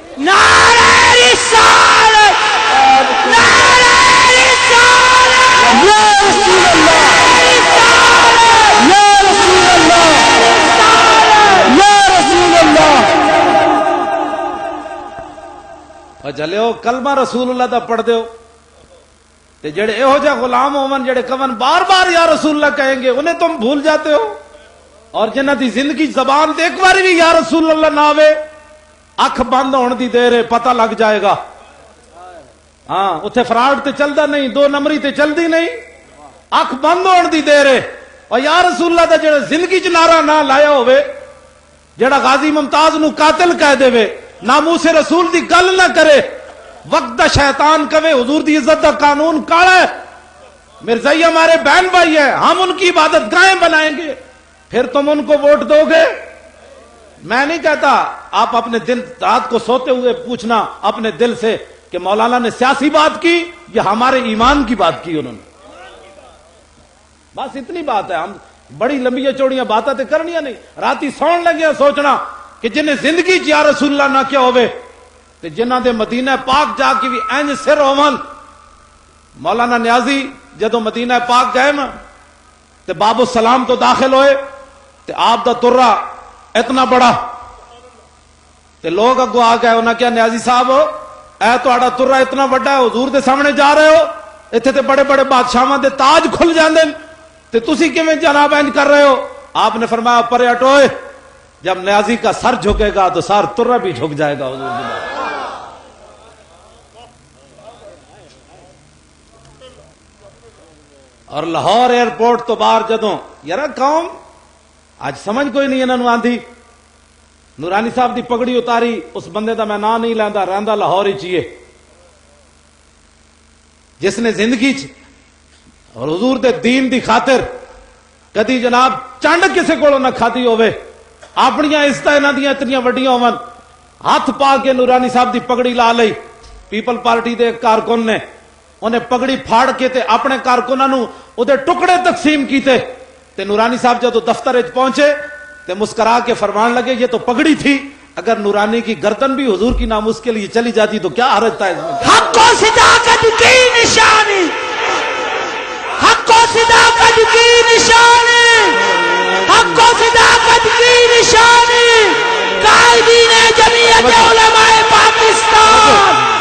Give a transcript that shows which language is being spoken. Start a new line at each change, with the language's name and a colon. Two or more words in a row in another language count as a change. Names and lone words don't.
Urdu: نعرہ رسالت، نعرہ رسالت،
Arabic: یا رسول اللہ، یا رسول اللہ، یا رسول اللہ.
Punjabi: اور جلے کلمہ رسول اللہ دا پڑھ دیو تے جڑے اے ہو جا غلام ہومن جڑے کون بار بار
Arabic: یا رسول اللہ
Punjabi: کہیں گے
Urdu: انہیں تم بھول جاتے ہو.
Punjabi: اور جنہ دی زندگی زبان تے ایک باری بھی
Arabic: یا رسول اللہ
Punjabi: نہ آوے اکھ بند ہونے دی دیر ہے پتہ لگ جائے گا. ہاں اتھے فراڈ تے چلدا نہیں، 2 نمبری تے چلدی نہیں. اکھ بند ہون دی دیر ہے اور
Arabic: یا رسول اللہ
Punjabi: دا جڑا زندگی چ نعرہ نہ لایا ہوئے، جڑا غازی ممتاز نو قاتل کہہ دے وے، ناموس رسول دی گل نہ کرے، وقت دا شیطان کہے حضور دی عزت دا قانون کاڑا ہے،
Urdu: مرزائی ہمارے بہن بھائی ہیں، ہم ان کی عبادت گاہیں بنائیں گے، پھر تم ان کو ووٹ دو گے؟ میں نہیں کہتا، آپ اپنے دل رات کو سوتے ہوئے پوچھنا اپنے دل سے کہ مولانا نے سیاسی بات کی یا ہمارے ایمان کی بات کی انہوں نے؟ بس اتنی بات ہے،
Punjabi: ہم بڑی لمبی چوڑیاں باتیں تے کرنیاں نہیں، راتی سون لگیا سوچنا کہ جنہیں زندگی
Arabic: یا رسول اللہ
Punjabi: نہ کیا ہوئے تے جنہ دے مدینہ پاک جا کے بھی اینج سر ہوون۔ مولانا نیازی جدو مدینہ پاک گئے نا تے باب السلام تو داخل ہوئے تے آپ دا ترہ اتنا بڑا تے لوگ اگو آ گئے، انہاں کیا نیازی صاحب اے تہاڈا ترہ اتنا بڑا ہے، حضور دے سامنے جا رہے ہو، ایتھے تے بڑے بڑے بادشاہاں دے تاج کھل جاندے تے تسی کیویں جناب انج کر رہے ہو؟
Urdu: آپ نے فرمایا پرے ہٹوئے، جب نیازی کا سر جھکے گا تو سار ترہ بھی جھک جائے گا
Punjabi: حضور دی بات۔ اور لاہور ایئرپورٹ تو باہر جدوں یار قوم آج سمجھ کوئی نہیں انہوں آندھی، نورانی صاحب دی پگڑی اتاری، اس بندے دا میں نام نہیں لیندا، رہندا لاہور ہی چیئے، جس نے زندگی چ اور حضور دے دین دی خاطر کدی جناب چنڈ کسے کولوں نہ کھادی ہوئے، اپنیاں عزتاں انہاں دیاں اتنیاں وڈیاں ہون، ہاتھ پا کے نورانی صاحب دی پگڑی لا لئی، پیپل پارٹی دے ایک کارکن نے انہیں پگڑی پھاڑ کے تے اپنے کارکناں نو اودے ٹکڑے تقسیم کیتے تے نورانی صاحب جدو دفتر وچ پہنچے تے مسکرا کے فرمان لگے
Urdu: یہ تو پگڑی تھی، اگر نورانی کی گردن بھی حضور کی ناموس کے لیے چلی جاتی تو کیا حرج تھا اس میں؟ حق و صداقت کی نشانی، حق و صداقت کی نشانی، حق و صداقت کی نشانی، قائدین جمعیت علماء پاکستان۔